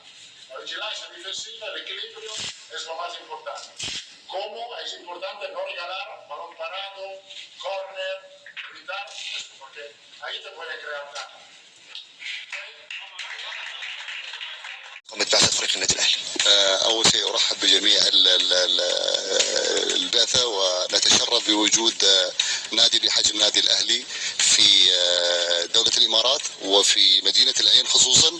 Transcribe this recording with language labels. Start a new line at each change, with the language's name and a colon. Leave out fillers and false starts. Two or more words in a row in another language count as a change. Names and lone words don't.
Spanish: La vigilancia defensiva, el equilibrio es lo más importante. ¿Cómo? Es importante no regalar balón parado, córner, evitar esto, porque ahí te puede crear daño.
Arabic: قامت بعثة فريق النادي الأهلي. أول شيء أرحب بجميع البعثة ونتشرف بوجود نادي بحجم النادي الأهلي في دولة الإمارات وفي مدينة العين خصوصا.